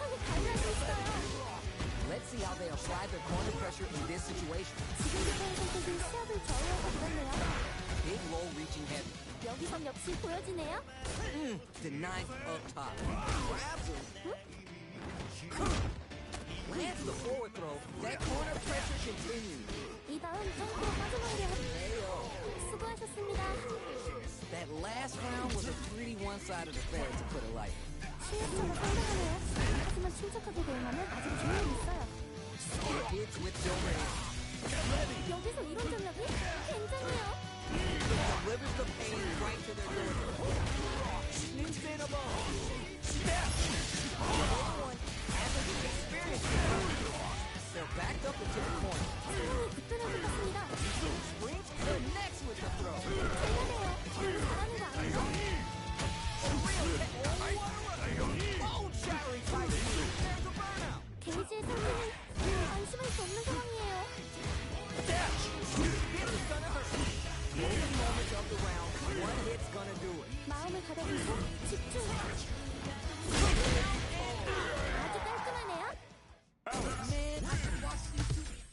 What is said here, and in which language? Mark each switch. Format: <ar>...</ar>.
<en>see how they apply their corner pressure in this situation.</en> <ko>지금부터의 선택이 시합을 좌우할 것 같네요.</ko> <en>Big low reaching heavy.</en> <ko>여기선 역시 보여지네요.</ko> <en>Denied up top. Grabs him. Lands the forward throw. That corner pressure continues.</en> <ko>이 다음 점프로 빠져나오려</ko> <en>KO.</en> <ko>수고하셨습니다.</ko> <en>That last round was a pretty one-sided affair, to put it lightly.</en> <ko>실력차가 상당하네요. 하지만 침착하게 대응하면 아직 기회는 있어요.</ko> <en>Hits with domain.</en> <ko>여기서 이런 전략이 굉장해요.</ko> <en>Delivers the pain right to their doorstep. Sneaks in a ball. Everyone hasn't experienced it. They're backed up into the corner.</en> <ko>상황이 급변할 것 같습니다.</ko> <en>Springs connects with the throw.</en> <ko>대단해요. 너무 잘하는 거 아니죠?</ko> <en>Bone-shattering type move. There's a burnout.</en> <ko>게이지의 상태는 안심할 수 없는 상황이에요.</ko> <en>This is gonna hurt. Golden moment of the round. One hit's gonna do it.</en> <ko>마음을 가다듬고 집중. 아주 깔끔하네요.</ko> <en>Man, I can watch these two.</en>